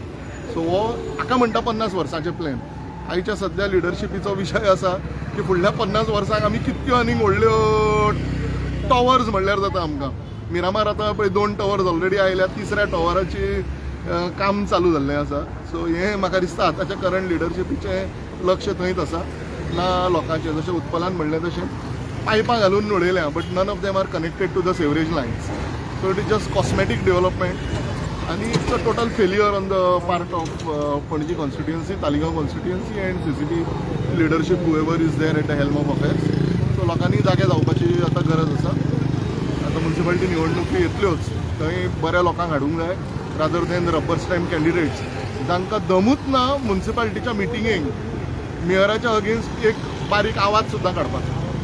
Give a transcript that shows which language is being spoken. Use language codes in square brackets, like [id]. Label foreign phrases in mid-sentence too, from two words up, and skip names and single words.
[kok] सो हो हाका म्हणटा 50 वर्सांचें प्लॅन. आयच्या सद्या लिडरशिपीचो विशय आसा की फुडल्या 50 वर्सांक आमी कितक्यो आनीक व्हडल्यो टॉवर्स म्हणल्यार जाता आमकां. मिरामार आतां पळय 2 टॉवर्स ऑलरेडी आयल्या, 3ऱ्या टॉवराची काम चालू जाल्लें आसा. सो हें म्हाका दिसता आतांच्या करंट लिडरशिपीचें लक्ष थंयच आसा ना लोकांचें. जशें उत्पलान म्हणलें तशें पायपां घालून उडयल्या [en] but none of them are connected to the sewerage lines. So it is just cosmetic development आनी it's a total failure on the part of Panaji constituency, Taleigao constituency and CCP leadership whoever is there at the helm of affairs. [kok] सो लोकांनी जागे जावपाची आतां गरज आसा. आतां म्युन्सिपालिटी निवडणुकी येतल्योच थंय बऱ्या लोकांक हाडूंक जाय [en] rather than rubber stamp candidates [kok] जांकां दमूच ना म्युन्सिपालिटीच्या मिटिंगेक मेयराच्या अगेन्स्ट एक बारीक आवाज सुद्दां काडपाचो.